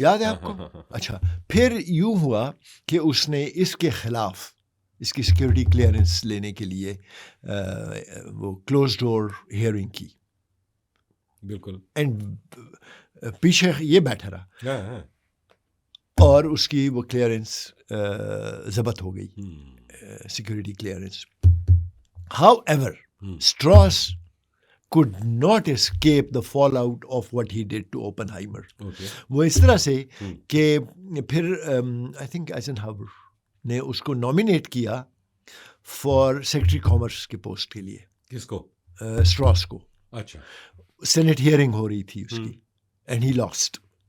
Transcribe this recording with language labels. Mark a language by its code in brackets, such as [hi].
[ur] یاد ہے آپ کو؟ اچھا, پھر یوں ہوا کہ اس نے اس کے خلاف اس کی سیکورٹی کلیئرنس لینے کے لیے وہ کلوز ڈور ہیئرنگ کی. بالکل, اینڈ پیچھے یہ بیٹھا رہا اور اس کی وہ کلیئرنس ضبط ہو گئی, security clearance. [en] However Strauss could not escape the fallout of what he did to Oppenheimer. [ur] وہ اس طرح سے کہ پھر [en] I think [ur] Eisenhower نے اس کو نامینیٹ کیا فار سیکرٹری کامرس کے پوسٹ کے لیے. کس کو؟ Strauss کو. اچھا, سینٹ ہیئرنگ ہو رہی تھی اس کی, [en] And he lost.